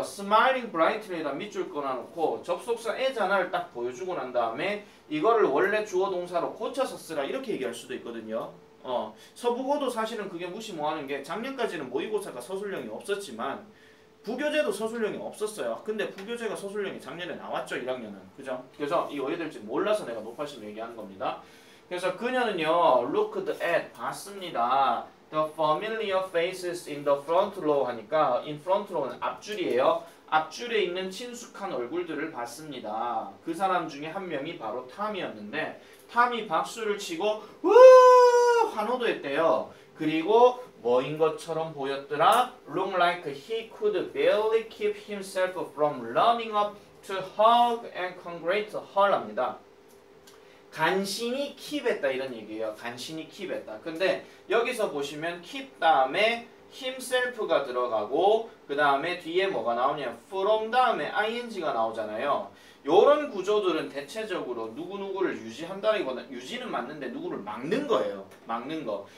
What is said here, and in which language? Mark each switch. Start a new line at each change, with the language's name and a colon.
English: smiling brightly
Korean: 에다 밑줄 끊어놓고 접속사 as를 딱 보여주고 난 다음에 이거를 원래 주어 동사로 고쳐서 쓰라 이렇게 얘기할 수도 있거든요. 서부고도 사실은 그게 무시 뭐하는 게 작년까지는 모의고사가 서술형이 없었지만 부교재도 서술형이 없었어요. 근데 부교재가 서술형이 작년에 나왔죠. 1학년은. 그죠? 그래서 이 어휘될지 몰라서 내가 높아심 얘기하는 겁니다. 그래서 그녀는요.
English: looked at
Korean: 봤습니다.
English: The familiar faces in the front row
Korean: 하니까
English: in front row는
Korean: 앞줄이에요. 앞줄에 있는 친숙한 얼굴들을 봤습니다. 그 사람 중에 한 명이 바로 탐이었는데 탐이 박수를 치고 우 환호도 했대요. 그리고 뭐인 것처럼 보였더라?
English: Looked like he could barely keep himself from running up to hug and congratulate her
Korean: 합니다. 간신히 keep했다 이런 얘기예요. 간신히 keep했다. 근데 여기서 보시면 keep 다음에 himself가 들어가고 그 다음에 뒤에 뭐가 나오냐? from 다음에 ing가 나오잖아요. 요런 구조들은 대체적으로 누구누구를 유지한다기보다 유지는 맞는데 누구를 막는 거예요. 막는 거.